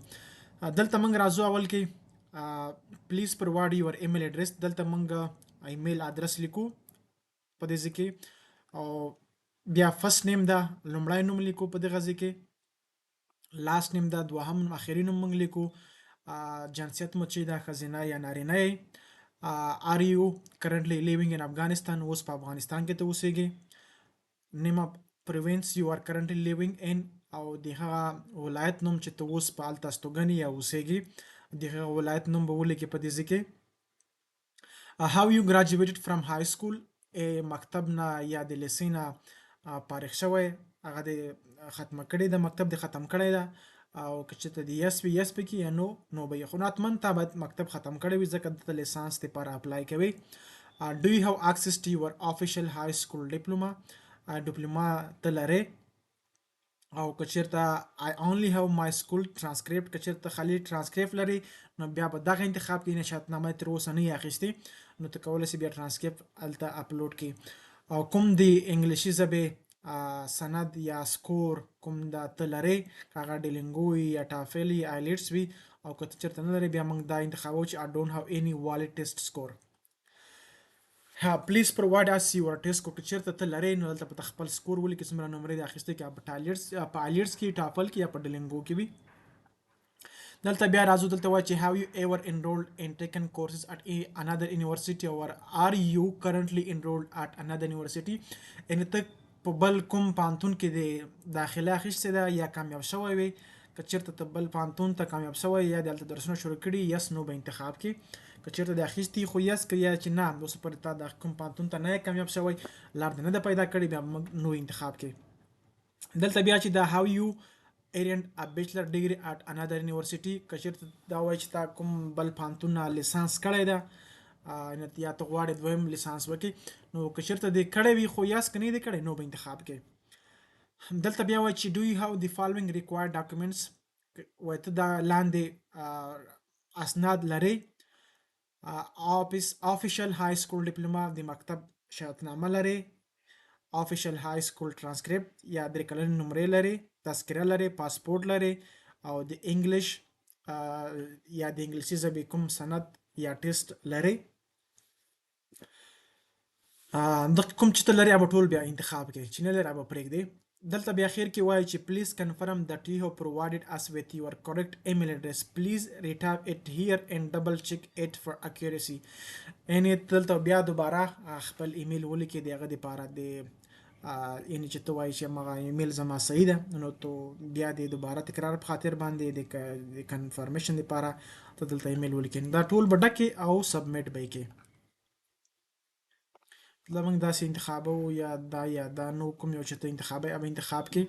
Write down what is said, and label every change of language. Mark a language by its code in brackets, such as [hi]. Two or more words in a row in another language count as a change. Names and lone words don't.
[ps] دلته موږ راځو اول کې [en] please provide your email address. [ps] دلته موږ ایمیل ادرس لیکو په دې ځای کې، او بیا [en] first name [ps] ده لومړی نوم لیکو په دغه ځای کې، [en] last name [ps] ده دوهم نوم اخري نوم موږ لیکو، جنسیت مو چې ده ښځینه یا نارینه یې، [en] are you currently living in Afghanistan [ps] اوس په افغانستان کې ته اوسېږي، [en] name of province you are currently living in [ps] او د هغه ولایت نوم چې ته اوس په هلته استوګن یا اوسېږي د هغه ولایت نوم به ولیکې په دې ځای کې. [en] how you graduated from high school [ps] مکتب نه یا د لیسې نه فارغ شوی، هغه د ختمه کړې ده، مکتب د ختم کړی ده، او که چېرته د یس وي یس پکې یا نو نو به یې، خو حتما تا باید مکتب ختم کړی وي ځکه دلته لیسانس دپاره اپلای کوي. [en] do you have access to your official high school diploma [ps] ډیپلوما ته لرې، او که چېرته [en] I only have my school transcript [ps] که چېرته خالي ترانسکریپټ لري نو بیا به دغه انتخاب کړي. نشاتنامه تر اوسه نه یې اخیستې نو ته کولی شې بیا ترانسکریپټ هلته اپلوډ کړي. او کوم د انګلیسي ژبې سند یا سکور کوم دا ته لرې، که هغه ډیلینګو وي یا ټافل وي آیلیټس وي، او که ته چېرته نه لرې بیا موږ دا انتخابو چې [en] I don't have any valid test score. please provide us your test score, [ps] که چېرته ته لرې نو دلته به ته خپل سکور ولیکې څومره نمرې دې اخیستې، که په آیلیټس کې، ټافل کې یا په ډیلینګو کې وي. دلته بیا راځو، دلته وایي چې [en] have you ever enrolled and taken courses at another university or are you currently enrolled at another university. [ps] یعنې ته په بل کوم پوهنتون کې د داخله اخیستې ده یا کامیاب شوی وي. که چېرته ته بل پوهنتون ته کامیاب شوی یا د هلته درسونه شروع کړي یس نو به انتخاب کې، که چېرته د اخیستي خو یس که یا چې نه اوس پورې تا د کوم پوهنتون ته نه یې کامیاب شوی لار دې نه ده پیدا کړې بیا موږ نو انتخاب کې. دلته بیا چې دا [en] how you earned a bachelor degree at another university، [ps] که چېرته دا وایي چې تا کوم بل پوهنتون نه لیسانس کړی ده یا ته غواړې دویم لیسانس وکړې، نو که چېرته دې کړی وي خو یاس که نه دې کړی نو به انتخاب کې. دلته بیا وایي چې [en] do you have the following required documents، [ps] وایي ته دا لاندې اسناد لرې، [en] official high school diploma [ps] د مکتب شهادتنامه لرې، [en] official high school transcript [ps] یا درې کلنې نمرې لري، تذکره لري، پاسپورټ لري، او د انګلیش یا د انګلیسي ژبې کوم سند یا ټیسټ لري. دغه کوم چې ته لري هغه ټول بیا انتخاب کوي، چې نه لري هغه پرېږدي. دلته بیا اخر کې وایي چې [en] please confirm that you have provided us with your correct email address. Please retype it here and double check it for accuracy. [ps] یعنې دلته بیا دوباره خپل ایمیل ولیکې د هغه دپاره د یعنې چې ته وایي چې همغه ایمیل زما صحیح ده نو تو بیا د دوباره تکرار په خاطر باندې د کنفرمیشن دپاره ته دلته ایمیل ولیکې. دا ټول به ډکې او سبمیټ به یې کړې. موږ داسې انتخابو یا دا نو کوم یو چې ته انتخابوي هغه انتخاب کې.